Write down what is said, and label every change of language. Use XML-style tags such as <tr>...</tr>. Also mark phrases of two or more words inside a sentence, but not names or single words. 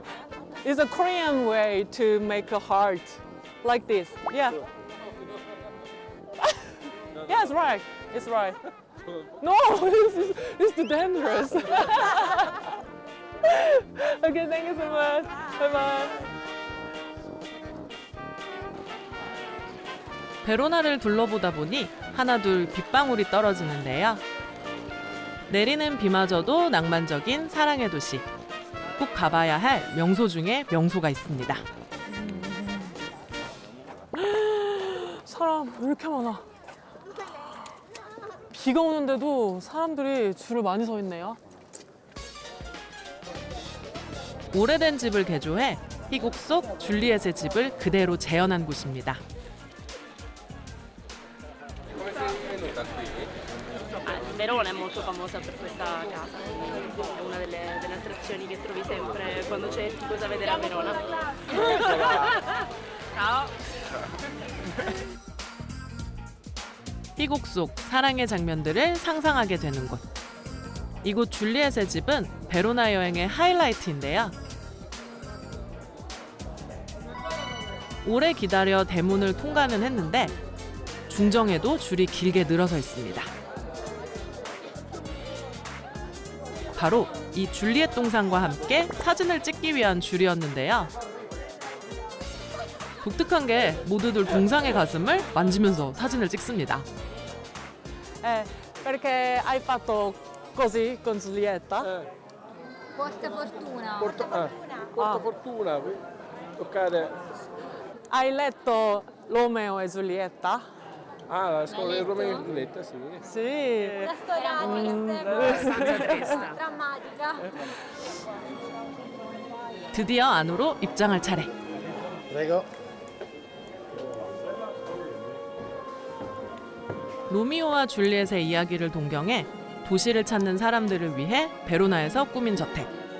<en>It's a Korean way to make a heart. Like this. Yeah. Yeah, it's right. It's right. No, it's too dangerous. Okay, thank you so much. Bye-bye.</en> <ko>베로나를 둘러보다 보니 하나둘 빗방울이 떨어지는데요. 내리는 비마저도 낭만적인 사랑의 도시. 꼭 가봐야 할 명소 중에 명소가 있습니다. 사람 왜 이렇게 많아? 비가 오는데도 사람들이 줄을 많이 서 있네요. 오래된 집을 개조해 희곡 속 줄리엣의 집을 그대로 재현한 곳입니다.</ko> <it>Verona è molto famosa per questa casa, è una delle attrazioni che trovi sempre quando cerchi cosa vedere a Verona. Ciao!</it> <ko>희곡 속 사랑의 장면들을 상상하게 되는 곳. 이곳 줄리엣의 집은 베로나 여행의 하이라이트인데요. 오래 기다려 대문을 통과는 했는데 중정에도 줄이 길게 늘어서 있습니다. 바로 이 줄리엣 동상과 함께 사진을 찍기 위한 줄이었는데요. 독특한 게 모두들 동상의 가슴을 만지면서 사진을 찍습니다.</ko> <it>Perché hai fatto così con Giulietta? Porta fortuna. Porta fortuna, toccare. Hai letto Romeo e Giulietta? Ah, la storia di Romeo e Giulietta, sì. Sì. La storia drammatica.</it> <ko>드디어 안으로 입장할 차례.</ko> <it>Prego.</it> <ko>로미오와 줄리엣의 이야기를 동경해 도시를 찾는 사람들을 위해 베로나에서 꾸민 저택.</ko>